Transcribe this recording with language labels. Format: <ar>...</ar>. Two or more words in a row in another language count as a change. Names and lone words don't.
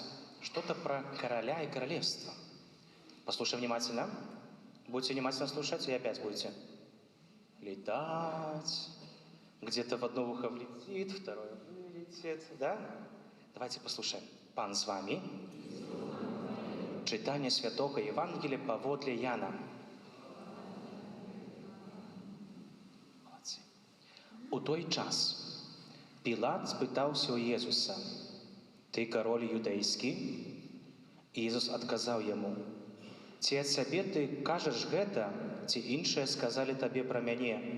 <ru>Что-то про короля и королевство. Послушаем внимательно. Будете внимательно слушать, и опять будете летать. Где-то в одно ухо влетит, второе вылетит. Да? Давайте послушаем. Пан с вами. Читание Святого Евангелия паводле Яна. Молодцы.</ru> <be>У той час Пілат спытаўся ў Езуса: «Ты король юдэйскі?» Езус адказаў яму: «Ці ад сябе ты кажаш гэта, ці іншыя сказалі табе пра мяне?»</be>